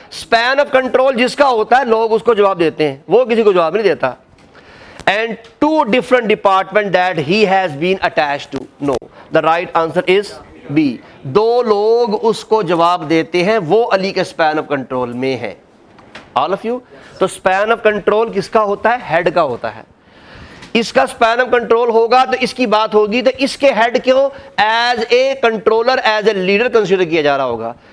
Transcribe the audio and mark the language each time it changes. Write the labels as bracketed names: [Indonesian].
[Urdu] span of control جس کا ہوتا ہے لوگ اس کو جواب دیتے ہیں، وہ کسی کو جواب نہیں دیتا. [English] And 2 different departments that he has been attached to. No, the right answer is B. [Urdu] 2 لوگ اس کو جواب دیتے ہیں، وہ علی کے span of control میں ہے. [English] All of you. [Urdu] تو span of control کس کا ہوتا ہے؟ ہیڈ کا ہوتا ہے. اس کا span of control ہوگا تو اس کی بات ہوگی تو اس کے ہیڈ کیوں [English] as a controller, as a leader [Urdu] consider کیا جا رہا ہوگا.